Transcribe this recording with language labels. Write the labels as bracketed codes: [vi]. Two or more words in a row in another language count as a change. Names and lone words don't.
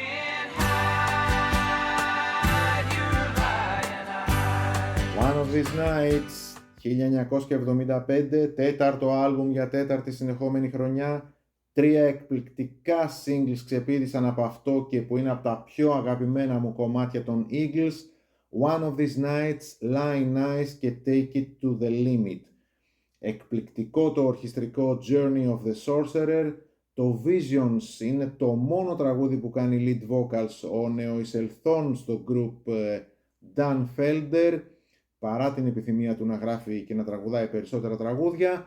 [el] One of These Nights, 1975, τέταρτο άλμπουμ για τέταρτη συνεχόμενη χρονιά. Τρία εκπληκτικά singles ξεπήδησαν από αυτό και που είναι από τα πιο αγαπημένα μου κομμάτια των Eagles. One of These Nights, Lie Nice και Take It to the Limit. Εκπληκτικό το ορχιστρικό Journey of the Sorcerer. Το Visions είναι το μόνο τραγούδι που κάνει [en] lead vocals [el] ο νεοεισελθόν στο group Dan Felder. παρά την επιθυμία του να γράφει και να τραγουδάει περισσότερα τραγούδια.